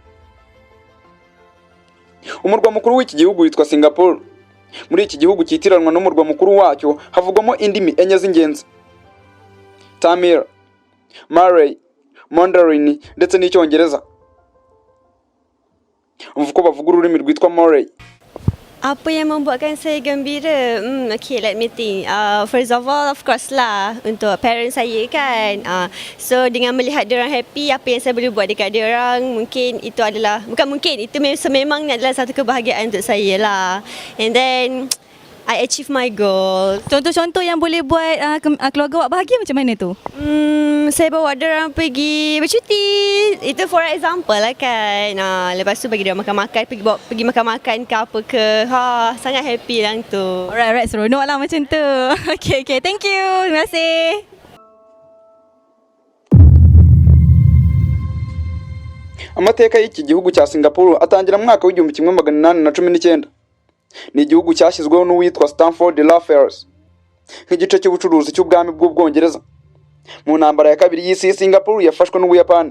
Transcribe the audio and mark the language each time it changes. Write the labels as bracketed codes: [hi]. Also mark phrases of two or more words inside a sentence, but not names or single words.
[rw] Umurwa mukuru w'iki gihugu witwa Singapore. Muri iki gihugu cyitiranwa n'umurwa mukuru wacyo havugwamo indimi enye z'ingenzi: Tamil, Malay, Mandarin ndetse n'Icyongereza. Umva uko bavuga ururimi rwitwa Malay. [ms] Apa yang membuatkan saya gembira? [en] Okay, let me think. First of all, of course lah, [ms] untuk parents saya kan. So dengan melihat diorang happy, apa yang saya boleh buat dekat diorang, mungkin itu adalah, bukan mungkin, itu sememangnya adalah satu kebahagiaan untuk saya lah. [en] And then I achieve my goal. [ms] Contoh-contoh yang boleh buat keluarga awak bahagia macam mana tu? Saya bawa diorang pergi bercuti. Itu [en] for example [ms] lah kan. Lepas tu bagi diorang makan-makan, pergi makan-makan ke apa ke. Sangat happy lah tu. Alright, seronok lah macam tu. Okay, thank you. Terima kasih. [rw] Amateka y'iki gihugu cya Singapore atangira mu mwaka w'1819. Ni igihugu cyashyizweho n'uwitwa Stanford Raffles nk'igice cy'ubucuruzi cy'ubwami bw'Ubwongereza. Mu ntambara ya kabiri y'isi, Singapore yafashwe n'Ubuyapani.